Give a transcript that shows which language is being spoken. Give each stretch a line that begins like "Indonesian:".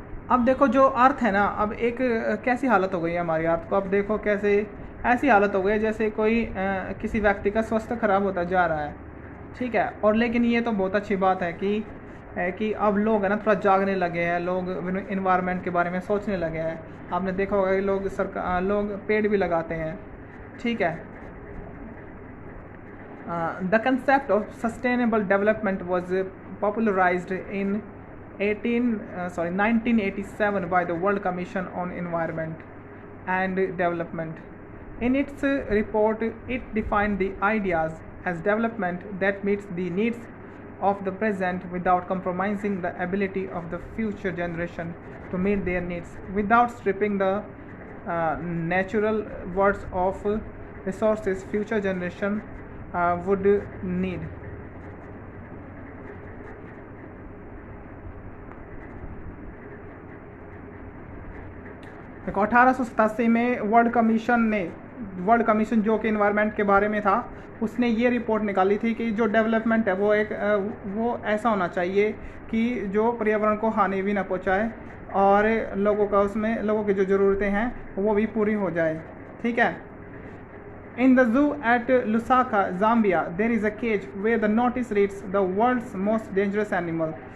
Hindi: अब देखो, जो अर्थ है ना, अब एक कैसी हालत हो गई है हमारी अर्थ को। अब देखो कैसे ऐसी हालत हो गई है जैसे कोई किसी व्यक्ति का स्वास्थ्य खराब होता जा रहा है, ठीक है। और लेकिन ये तो बहुत अच्छी बात है कि अब लोग है ना थोड़ा जागने लगे हैं, लोग इन्वायरमेंट के बारे में सोचने लगे हैं। आपने देखा होगा कि लोग पेड़ भी लगाते हैं, ठीक है।
English: The concept of sustainable development was popularized in 1987 by the World Commission on Environment and Development. In its report, it defined the ideas as development that meets the needs of the present without compromising the ability of the future generation to meet their needs, without stripping the natural words of resources future generation would need.
Hindi: देखो 1887 में world commission जो कि environment के बारे में था, उसने ये रिपोर्ट निकाली थी कि जो डेवलपमेंट है वो ऐसा होना चाहिए कि जो पर्यावरण को हानि भी ना पहुंचाए और लोगों की जो ज़रूरतें हैं वो भी पूरी हो जाए। ठीक है।
English: In the zoo at Lusaka, Zambia, there is a cage where the notice reads the world's most dangerous animal.